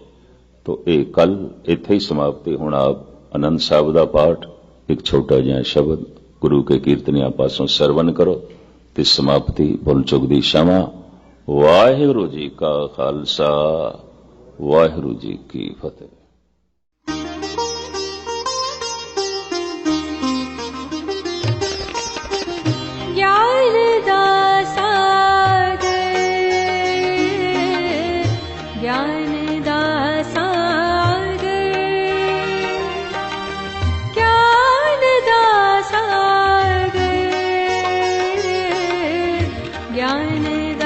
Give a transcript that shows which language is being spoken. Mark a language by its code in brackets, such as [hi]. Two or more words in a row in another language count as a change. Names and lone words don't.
[pa] ਤਾਂ ਇਹ ਕੱਲ ਇੱਥੇ ਹੀ ਸਮਾਪਤੀ। ਹੁਣ ਆਪ ਆਨੰਦ ਸਾਹਿਬ ਦਾ ਪਾਠ ਇੱਕ ਛੋਟਾ ਜਿਹਾ ਸ਼ਬਦ ਗੁਰੂ ਕੇ ਕੀਰਤਨੀਆਂ ਪਾਸੋਂ ਸਰਵਨ ਕਰੋ ਤੇ ਸਮਾਪਤੀ। ਭੁੱਲ ਚੁੱਕ ਦੀ क्षमा। ਵਾਹਿਗੁਰੂ ਜੀ ਕਾ ਖਾਲਸਾ, ਵਾਹਿਗੁਰੂ ਜੀ ਕੀ ਫਤਿਹ। ਗਿਆਨ ਦਾ ਸਾਗਰ, ਗਿਆਨ ਦਾ ਸਾਗਰ, ਗਿਆਨ ਦਾ ਸਾਗਰ, ਗਿਆਨ